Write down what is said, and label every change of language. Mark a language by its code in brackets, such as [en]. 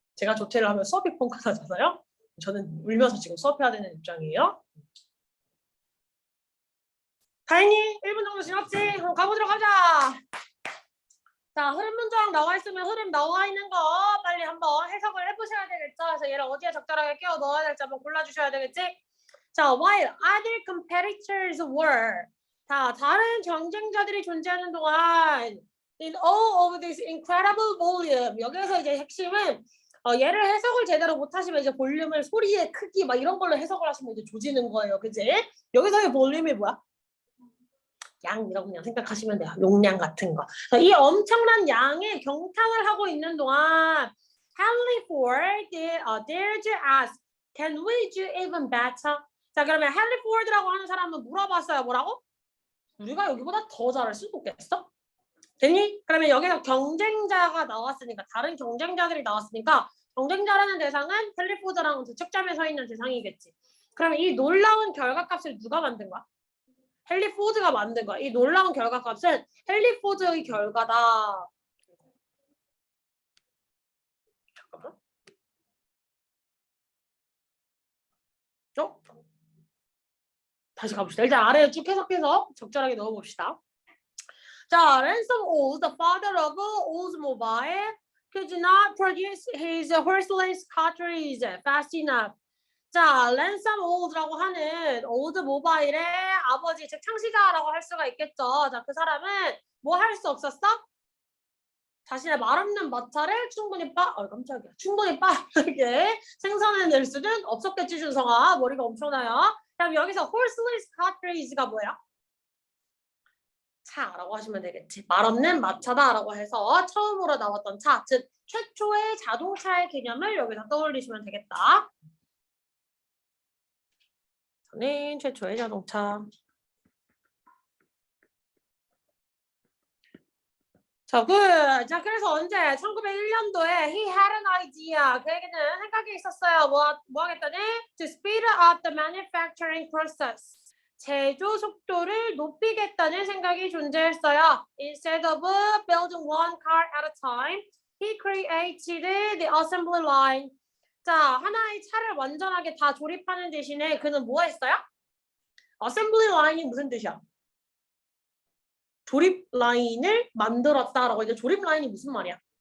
[ko] 제가 조퇴를 하면 수업이 펑크나잖아요. 저는 울면서 지금 수업해야 되는 입장이에요. 다행히 1분 정도 지났지? 그럼 가보도록 하자. 자, 흐름 문장 나와 있으면 흐름 나와 있는 거 빨리 한번 해석을 해보셔야 되겠죠. 그래서 얘를 어디에 적절하게 끼워 넣어야 될지 한번 골라주셔야 되겠지. [en] 자, while other competitors were. [ko] 자, 다른 경쟁자들이 존재하는 동안 [en] in all of this incredible volume. [ko] 여기서 이제 핵심은 얘를 해석을 제대로 못하시면 이제 볼륨을 소리의 크기 막 이런 걸로 해석을 하시면 이제 조지는 거예요. 그지? 여기서의 볼륨이 뭐야? 양이라고 그냥 생각하시면 돼요. 용량 같은 거. 이 엄청난 양의 경탄을 하고 있는 동안 [en] Henry Ford dared to ask, can we do even better? [ko] 자, 그러면 헨리 포드라고 하는 사람은 물어봤어요. 뭐라고? 우리가 여기보다 더 잘할 수도 있겠어? 됐니? 그러면 여기서 경쟁자가 나왔으니까 다른 경쟁자들이 나왔으니까 경쟁자라는 대상은 헨리 포드랑 책점에 서 있는 대상이겠지. 그러면 이 놀라운 결과값을 누가 만든 거야? 헨리 포드가 만든 거야. 이 놀라운 결과값은 헨리 포드의 결과다. 잠깐만. 다시 가봅시다. 일단 아래에 쭉 해석해서 적절하게 넣어봅시다. [en] 자, Ransom Old, the father of Oldsmobile, could not produce his horseless cartridge fast enough. [ko] 자, 랜섬 오드라고 하는 올드모바일의 아버지, 즉 창시자라고 할 수가 있겠죠. 자, 그 사람은 뭐 할 수 없었어? 자신의 말 없는 마차를 충분히 깜짝이야. 충분히 빠르게 생산해낼 수는 없었겠지, 준성아. 머리가 엄청나요. 그럼 여기서 horseless cartridge가 뭐야? 차라고 하시면 되겠지. 말 없는 마차다라고 해서 처음으로 나왔던 차, 즉 최초의 자동차의 개념을 여기서 떠올리시면 되겠다. 저는 최초의 자동차. 자, 자, 그래서 언제? 1901년도에 [en] he had an idea. [ko] 그에게는 생각이 있었어요. 뭐 하겠다니? [en] To speed up the manufacturing process. [ko] 제조 속도를 높이겠다는 생각이 존재했어요. [en] Instead of building one car at a time, he created the assembly line. [ko] 자, 하나의 차를 완전하게 다 조립하는 대신에 그는 뭐 했어요? assembly line이 무슨 뜻이야? 조립 라인을 만들었다라고. 이제 조립 라인이 무슨 말이야?